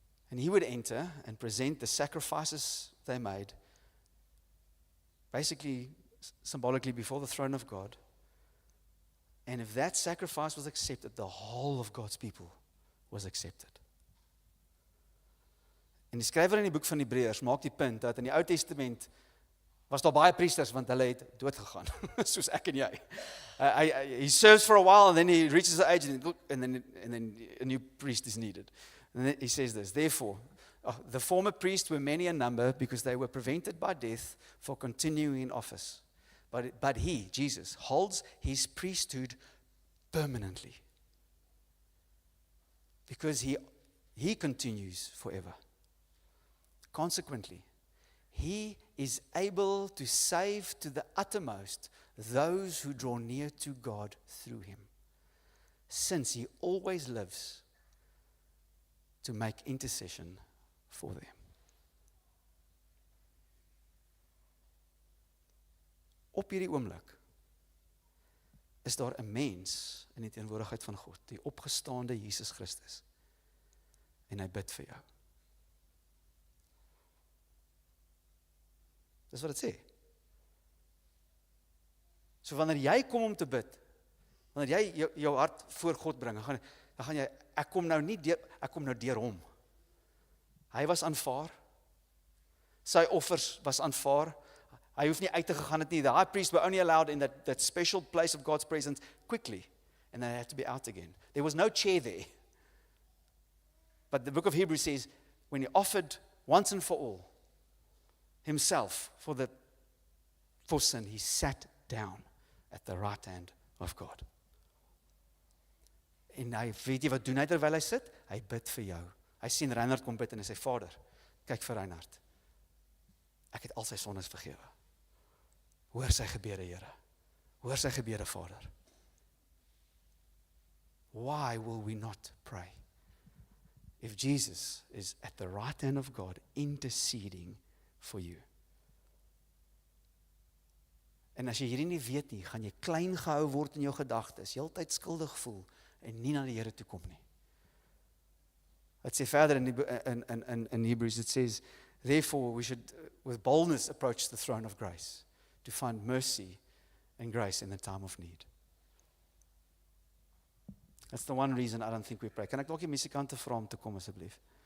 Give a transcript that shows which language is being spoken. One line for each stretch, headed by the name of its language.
English: And he would enter and present the sacrifices they made, basically, symbolically before the throne of God. And if that sacrifice was accepted, the whole of God's people was accepted.
Afrikaans: En die skrywer in die boek van Hebreërs maak die punt dat in die Ou Testament was daar baie priesters want hulle het dood gegaan, soos ek en jy.
English: He serves for a while and then he reaches the age and then a new priest is needed. And then he says this, therefore, the former priests were many in number because they were prevented by death for continuing in office. But he, Jesus, holds his priesthood permanently. Because He continues forever. Consequently, He is able to save to the uttermost those who draw near to God through Him, since He always lives to make intercession for them.
Afrikaans: Op hierdie oomblik is daar 'n mens in die teenwoordigheid van God, die opgestaande Jesus Christus, en hy bid vir jou. Dis wat dit sê. So wanneer jy kom om te bid, wanneer jy jou hart voor God bring, dan gaan jy, ek kom nou deur hom. Hy was aanvaar, sy offers was aanvaar, hy hoef nie uit te gegaan het nie.
English: The high priest were only allowed in that special place of God's presence quickly, and then they had to be out again. There was no chair there. But the book of Hebrews says, when he offered once and for all himself for sin, he sat down at the right hand of God.
Afrikaans: En hy, weet jy wat doen hy terwyl hy sit? Hy bid vir jou. Hy sien Reinhard kom bid en hy sê, Vader, kyk vir Reinhard. Ek het al sy sondes vergewe. Hoor sy gebede, Here. Hoor sy gebede, Vader.
English: Why will we not pray? If Jesus is at the right hand of God interceding for you.
Afrikaans: En as jy hierdie nie weet nie, gaan jy klein gehou word in jou gedagtes, heeltyd skuldig voel en nie na die Here toe kom nie.
English: It
Afrikaans: sê verder in
English: Hebrews, it says, therefore we should with boldness approach the throne of grace to find mercy and grace in the time of need. That's the one reason I don't think we pray.
Afrikaans: Kan ek dalk die musikante vra om te kom asseblief?